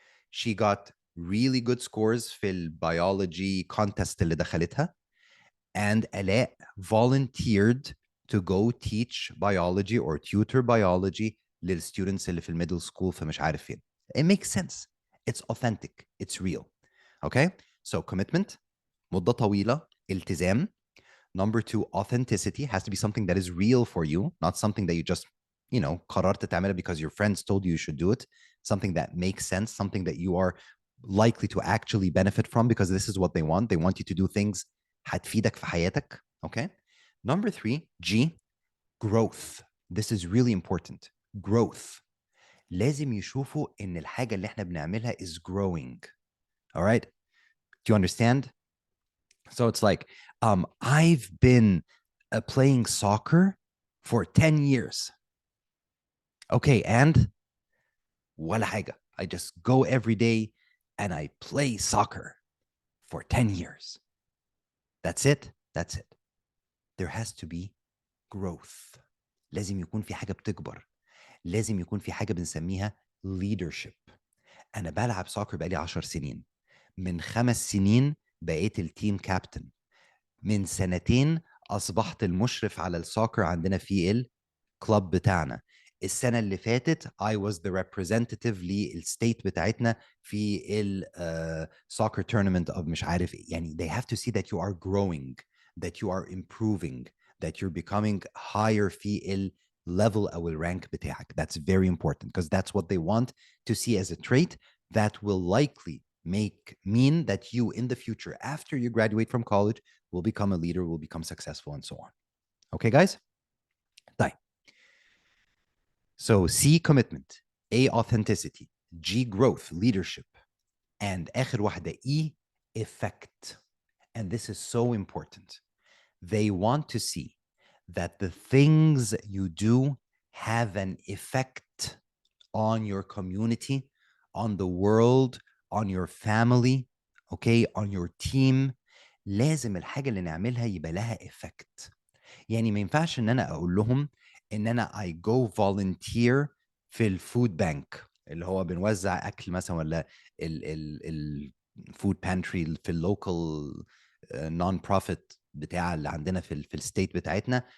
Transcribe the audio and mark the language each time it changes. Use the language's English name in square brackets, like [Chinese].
[English] She got really good scores في biology contest [Arabic] اللي دخلتها. [English] And Alaa volunteered to go teach biology or tutor biology للstudents اللي في middle school [Arabic] فمش عارف فين. [English] It makes sense. It's authentic. It's real. Okay? So commitment, [Arabic] مدة طويلة, التزام. [English] Number 2, authenticity has to be something that is real for you, not something that you just, [Arabic] قررت تعملها [English] because your friends told you should do it. Something that makes sense, something that you are likely to actually benefit from because this is what they want. They want you to do things [Arabic] هتفيدك في حياتك. [English] Okay? Number 3, G, growth. This is really important. Growth. [Arabic] لازم يشوفوا إن الحاجة اللي احنا بنعملها [English] is growing. All right? Do you understand? So it's like, I've been playing soccer for 10 years. Okay, and [Arabic] ولا حاجة. [English] I just go every day and I play soccer for 10 years. That's it? That's it. There has to be growth. [Arabic] لازم يكون في حاجة بتكبر. لازم يكون في حاجة بنسميها leadership. أنا بلعب سoccer بقالي 10 سنين. من 5 سنين بقيت التيم كابتن. من 2 أصبحت المشرف على السoccer عندنا في الكلاب بتاعنا. السنة اللي فاتت [English] I was the representative [Arabic] للستيت بتاعتنا في [English] soccer tournament of [Arabic] مش عارف إيه. [English] يعني they have to see that you are growing, that you are improving, that you're becoming higher في level أو rank بتاعك. That's very important because that's what they want to see as a trait that will likely mean that you in the future after you graduate from college will become a leader, will become successful and so on. Okay, guys? طيب. So C, commitment. A, authenticity. G, growth, leadership. And [Arabic] آخر واحدة [English] E, effect. And this is so important. They want to see that the things you do have an effect on your community, on the world, on your family, okay, on your team. [Arabic] لازم الحاجة اللي نعملها يبقى لها effect. يعني ما ينفعش ان انا اقول لهم ان انا [English] I go volunteer [Arabic] في الفود بانك اللي هو بنوزع اكل مثلا، ولا الفود بانتري في اللوكال نون بروفيت بتاع اللي عندنا في الستيت بتاعتنا.